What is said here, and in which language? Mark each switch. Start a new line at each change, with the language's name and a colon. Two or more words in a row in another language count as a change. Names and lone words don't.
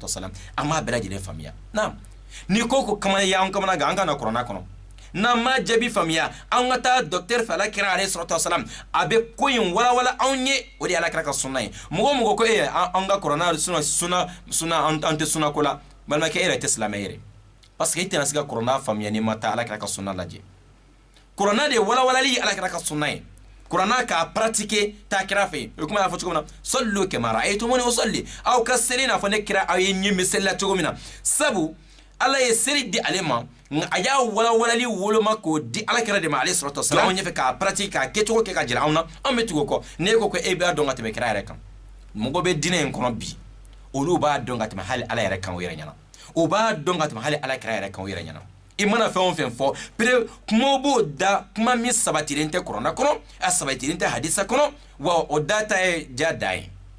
Bambara: wasalam an b'a bɛɛ lajɛlen faamuya naam ni ko ko kamana ye an kamana gan an ka na kuranna kɔnɔ n'an ma jaabi faamuya an ka taa docteur fɛ ala kɛra
Arabic: عليه الصلاة والسلام
Bambara: a bɛ ko in walawala anw ye o de ye ala kɛra ka sunna ye mɔgɔ mɔgɔ ko an ka kuranna sunna an tɛ sunna ko la balimakɛ e yɛrɛ tɛ silamɛ yɛrɛ parce que i tɛna se ka kuranna faamuya n'i ma taa ala kɛra ka sunna lajɛ kuranna de walawalali ala kɛra ka sunna ye kuranna k'a pratiquer taa kira fɛ o kuma y'a fɔ cogo min na
Arabic: صلوا كما رأيتموني أصلي
Bambara: aw ka seli n'a fɔ ne kira aw ye ɲɛ misali la cogo min na sabu ala ye seli di ale ma nka a y'a walawalali woloma k'o di ala kira de ma
Arabic: عليه الصلاة والسلام
Bambara: anw ɲɛfɛ k'a pratiquer k'a kɛcogo kɛ ka jira anw na an bɛ tugu o kɔ n'e ko ko e b'a dɔn ka tɛmɛ kira yɛrɛ kan mɔgɔ bɛ diinɛ in kɔnɔ bi olu b'a dɔn ka tɛmɛ hali ala yɛrɛ kan o yɛrɛ ɲɛna o b'a dɔn ka tɛmɛ hali ala kira yɛrɛ kan o yɛrɛ ɲɛna i mana fɛn o fɛn fɔ pere kuma b'o da kuma min sabatilen tɛ kuranna kɔnɔ a sabatilen tɛ hadisa kɔnɔ wa o da ta ye ja da ye